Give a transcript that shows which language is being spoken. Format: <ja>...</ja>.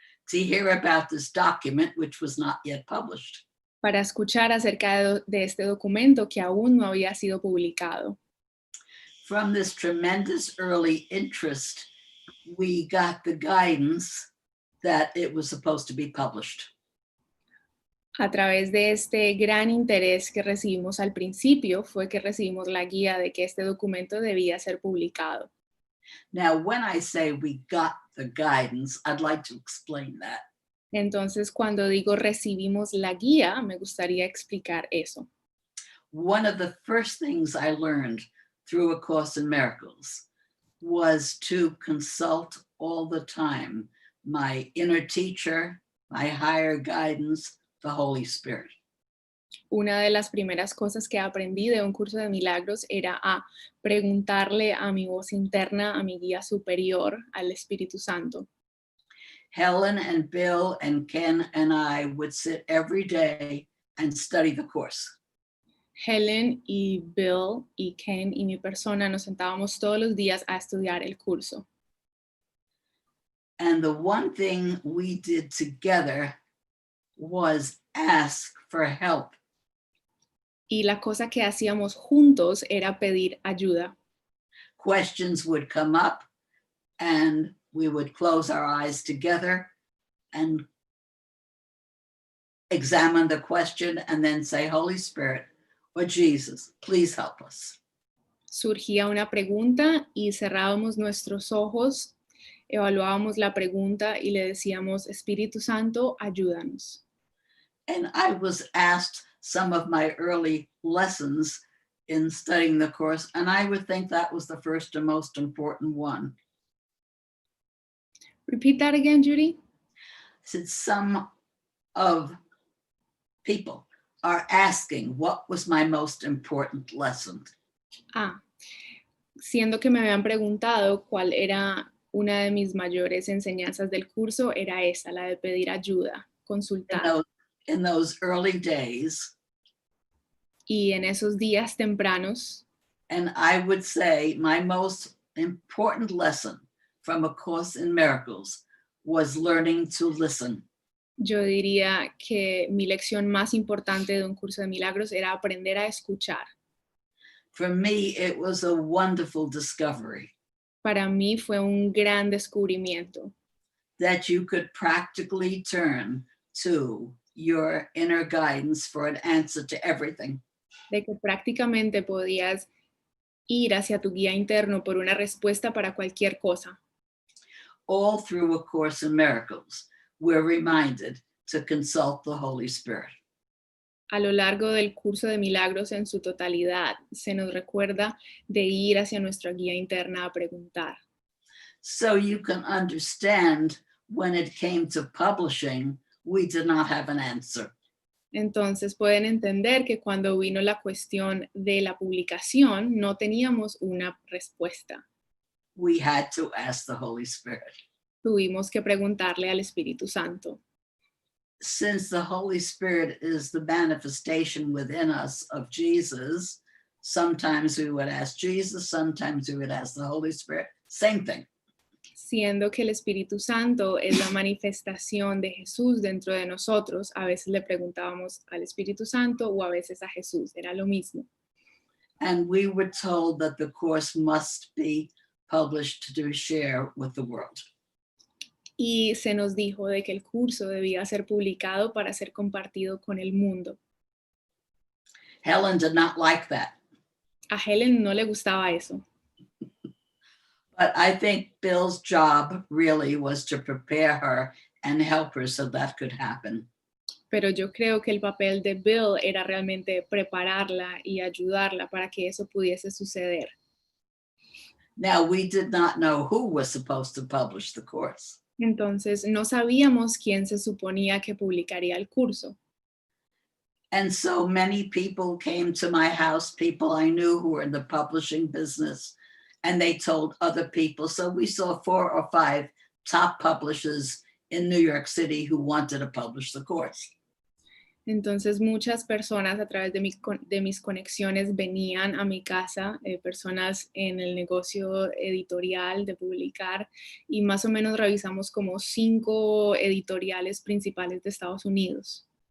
<en>To hear about this document, which was not yet published.</en> <es>para escuchar acerca de este documento que aún no había sido publicado.</es> <en>From this tremendous early interest, we got the guidance that it was supposed to be published.</en> <es>A través de este gran interés que recibimos al principio, fue que recibimos la guía de que este documento debía ser publicado.</es> <en>Now, when I say we got the guidance, I'd like to explain that.</en> <es>Entonces, cuando digo recibimos la guía, me gustaría explicar eso.</es> <en>One of the first things I learned through A Course in Miracles was to consult all the time my inner teacher, my higher guidance, the Holy Spirit.</en> <es>Una de las primeras cosas que aprendí de un curso de milagros era a preguntarle a mi voz interna, a mi guía superior, al Espíritu Santo.</es> <en>Helen and Bill and Ken and I would sit every day and study the course.</en> <es>Helen y Bill y Ken y mi persona nos sentábamos todos los días a estudiar el curso.</es> <en>And the one thing we did together was ask for help</en> <es>Y la cosa que hacíamos juntos era pedir ayuda.</es> <en>Questions would come up and we would close our eyes together and examine the question and then say, Holy Spirit or Jesus, please help us.</en> <es>Surgía una pregunta y cerrábamos nuestros ojos, evaluábamos la pregunta y le decíamos, Espíritu Santo, ayúdanos.</es> <en>And I was asked some of my early lessons in studying the course, and I would think that was the first and most important one. Repeat that again, Judy. Since some of people are asking, what was my most important lesson?</en> <es>Siendo que me habían preguntado cuál era una de mis mayores enseñanzas del curso, era esa, la de pedir ayuda, consultar.</es> <en>In those early days,</en> <es>Y en esos días tempranos,</es> <en>and I would say my most important lesson from A Course in Miracles was learning to listen.</en> <es>yo diría que mi lección más importante de un curso de milagros era aprender a escuchar.</es> <en>For me, it was a wonderful discovery</en> <es>Para mí fue un gran descubrimiento</es> <en>that you could practically turn to your inner guidance for an answer to everything.</en> <es>de que prácticamente podías ir hacia tu guía interno por una respuesta para cualquier cosa.</es> <en>All through A Course in Miracles, we're reminded to consult the Holy Spirit.</en> <es>A lo largo del curso de milagros en su totalidad, se nos recuerda de ir hacia nuestra guía interna a preguntar.</es> <en>So you can understand when it came to publishing, we did not have an answer.</en> <es>Entonces pueden entender que cuando vino la cuestión de la publicación, no teníamos una respuesta.</es> <en>We had to ask the Holy Spirit.</en> <es>Tuvimos que preguntarle al Espíritu Santo.</es> <en>Since the Holy Spirit is the manifestation within us of Jesus, sometimes we would ask Jesus, sometimes we would ask the Holy Spirit, same thing.</en> <es>Siendo que el Espíritu Santo es la manifestación de Jesús dentro de nosotros, a veces le preguntábamos al Espíritu Santo o a veces a Jesús, era lo mismo.</es> <en>And we were told that the course must be published to share with the world.</en> <es>Y se nos dijo de que el curso debía ser publicado para ser compartido con el mundo.</es> <en>Helen did not like that.</en> <es>A Helen no le gustaba eso.</es> <en>But I think Bill's job really was to prepare her and help her so that could happen.</en> <es>Pero yo creo que el papel de Bill era realmente prepararla y ayudarla para que eso pudiese suceder.</es> <en>Now, we did not know who was supposed to publish the course.</en> <es>Entonces, no sabíamos quién se suponía que publicaría el curso.</es> <en>And so many people came to my house, people I knew who were in the publishing business, and they told other people. So we saw 4 or 5 top publishers in New York City who wanted to publish the course.</en> <es>Entonces muchas personas a través de mis conexiones venían a mi casa, personas en el negocio editorial de publicar, y más o menos revisamos como 5 editoriales principales de Estados Unidos.</es>